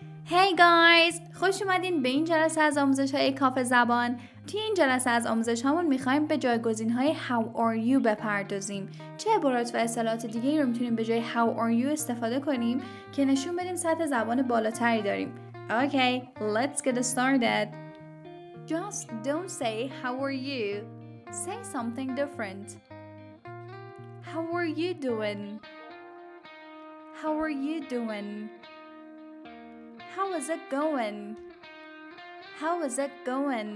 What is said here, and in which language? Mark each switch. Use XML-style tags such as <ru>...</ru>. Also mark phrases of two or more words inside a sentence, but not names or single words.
<en>Hey guys!</en> <fa>خوش اومدین به این جلسه از آموزش های کافه زبان. توی این جلسه از آموزش هامون میخوایم به جایگزین های</fa> <en>How are you</en> <fa>بپردازیم. چه عبارات و اصطلاحات دیگه رو میتونیم به جای</fa> <en>How are you</en> <fa>استفاده کنیم که نشون بدیم سطح زبان بالاتری داریم.</fa> <en>Okay, let's get started. Just don't say how are you. Say something different. How are you doing? How are you doing? How is it going? How is it going?</en>